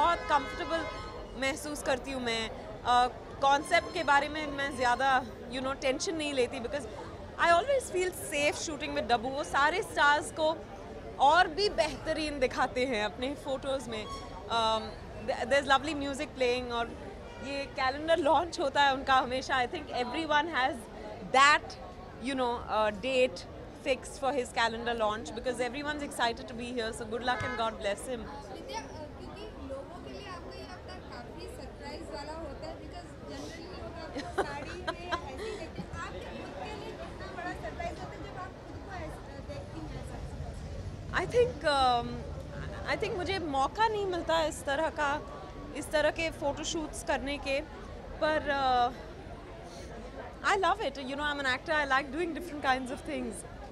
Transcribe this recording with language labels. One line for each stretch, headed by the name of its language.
Hindi: बहुत कंफर्टेबल महसूस करती हूँ मैं. कॉन्सेप्ट के बारे में मैं ज़्यादा
English: you know
Hindi: टेंशन नहीं लेती,
English: Because I always feel safe shooting with Dabboo.
Hindi: वो सारे स्टार्स को और भी बेहतरीन दिखाते हैं अपने फ़ोटोज़ में.
English: there is lovely music playing,
Hindi: और ये कैलेंडर लॉन्च होता है उनका हमेशा.
English: I think everyone has that you know date fixed for his calendar launch, because everyone's excited to be here. So good luck and God bless him.
Hindi: विद्या, क्योंकि लोगों के लिए आपका ये हफ्ता काफी सरप्राइज वाला होता है, बिकॉज जनरली लोग आपको साड़ी में ऐसे ही देखते हैं. आपके खुद के लिए कितना बड़ा सरप्राइज होता है जब आप खुद को देखती हैं ऐसा?
English: I think I think
Hindi: मुझे मौका नहीं मिलता इस तरह के फ़ोटोशूट्स करने के, पर
English: I love it, you know, I am an actor, I like doing different kinds of things.